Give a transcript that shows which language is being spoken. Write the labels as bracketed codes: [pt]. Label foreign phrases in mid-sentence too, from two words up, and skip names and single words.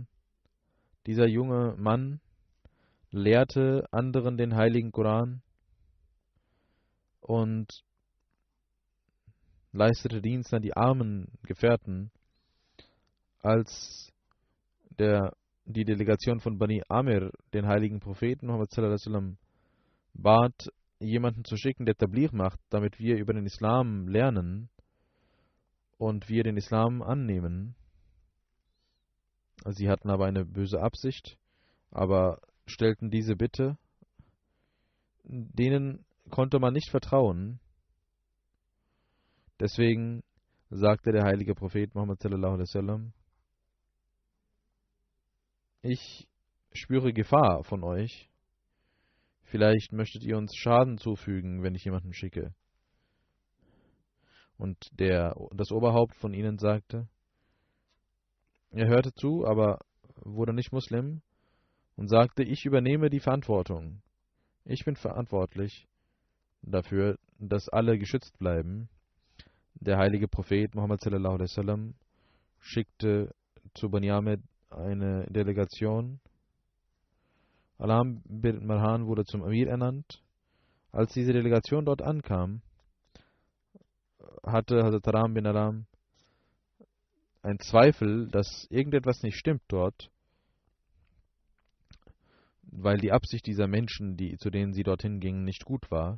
[de] Dieser junge Mann lehrte anderen den heiligen Koran und leistete Dienst an die armen Gefährten. Als die Delegation von Bani Amir den heiligen Propheten Muhammad [ar] صلى الله عليه وسلم [de] bat, jemanden zu schicken, der Tabligh macht, damit wir über den Islam lernen und wir den Islam annehmen. Sie hatten aber eine böse Absicht, aber stellten diese Bitte. Denen konnte man nicht vertrauen. Deswegen sagte der heilige Prophet Muhammad [ar] صلى الله عليه وسلم: [de] Ich spüre Gefahr von euch. Vielleicht möchtet ihr uns Schaden zufügen, wenn ich jemanden schicke. Und das Oberhaupt von ihnen sagte, er hörte zu, aber wurde nicht Muslim und sagte: Ich übernehme die Verantwortung. Ich bin verantwortlich dafür, dass alle geschützt bleiben. Der heilige Prophet Muhammad [ar] صلى الله عليه وسلم [de] schickte zu Bani Amir eine Delegation. Alam bin Marhan wurde zum Amir ernannt. Als diese Delegation dort ankam, hatte Hazrat Aram bin Alam ein Zweifel, dass irgendetwas nicht stimmt dort, weil die Absicht dieser Menschen, zu denen sie dorthin gingen, nicht gut war.